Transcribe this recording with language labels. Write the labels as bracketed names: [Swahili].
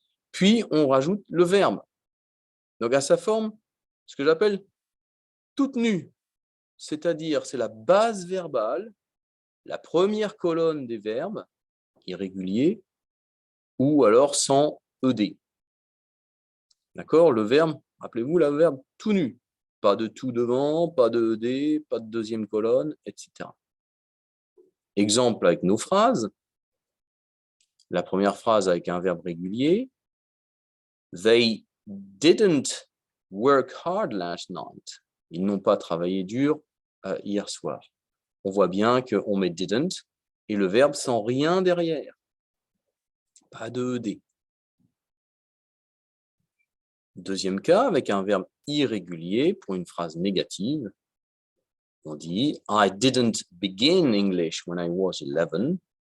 [French] Puis on rajoute le verbe. Donc à sa forme, ce que j'appelle toute nue, c'est-à-dire c'est la base verbale, la première colonne des verbes irréguliers ou alors sans ed. D'accord? Le verbe, rappelez-vous, le verbe tout nu. Pas de tout devant, pas de ed, pas de deuxième colonne, etc. Exemple avec nos phrases. La première phrase avec un verbe régulier. [English] They didn't work hard last night. [French] Ils n'ont pas travaillé dur hier soir. On voit bien qu'on met didn't et le verbe sans rien derrière. Pas de ed. Deuxième cas, avec un verbe irrégulier pour une phrase négative, on dit [English] I didn't begin English when I was 11.